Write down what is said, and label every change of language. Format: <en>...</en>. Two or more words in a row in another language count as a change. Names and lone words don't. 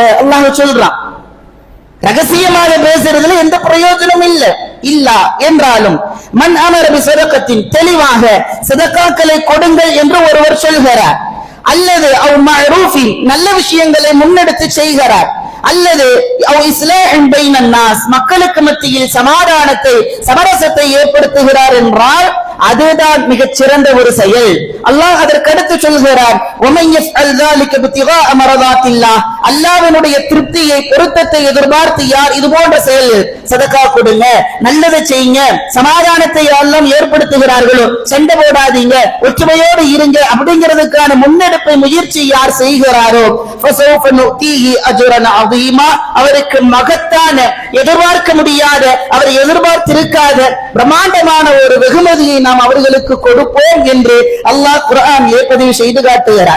<ta>அல்லாஹ் சொல்றான், ரகசியமாக பேசுறதுல எந்த பிரயோஜனமும் இல்ல என்றாலும்</ta> <ar>من أمر بصدقة,</ar> <ta>தெளிவாக சதகாக்களை கொடுங்கள் என்று ஒருவர் சொல்கிறார், அல்லது</ta> <ar>أو معروف,</ar> <ta>நல்ல விஷயங்களை முன்னெடுத்து செய்கிறார், அல்லது</ta> <ar>أو إصلاح بين الناس,</ar> <ta>மக்களுக்கு மத்தியில் சமாதானத்தை சமரசத்தை ஏற்படுத்துகிறார் என்றால் அதுதான் மிகச் சிறந்த ஒரு செயல். அல்லாஹ் அதற்கடுத்து சொல்கிறார்,</ta> <ar>ومن يفعل ذلك ابتغاء مرضات الله,</ar> <ta>அல்லாஹ்வினுடைய திருப்தியை பொருத்தத்தை எதிர்பார்த்து யார் இது போன்ற செயல், சதகா கொடுங்க, நல்லதை செய்யுங்க, சமாதானத்தை எல்லாம் ஏற்படுத்துகிறார்களோ, சண்டை போடாதீங்க, ஒற்றுமையோடு இருங்க அப்படிங்கிறதுக்கான முன்னெடுப்பை முயற்சி யார் செய்கிறாரோ,</ta> <ar>فسوف نؤتيه أجرا عظيما,</ar> <ta>அவருக்கு மகத்தான எதிர்பார்க்க முடியாத, அவர் எதிர்பார்த்திருக்காத பிரம்மாண்டமான ஒரு வெகுமதியை நாம் அவர்களுக்கு கொடுப்போம் என்று அல்லாஹ் குர்ஆனிலே பதிவு செய்து காட்டுகிறார்.</ta>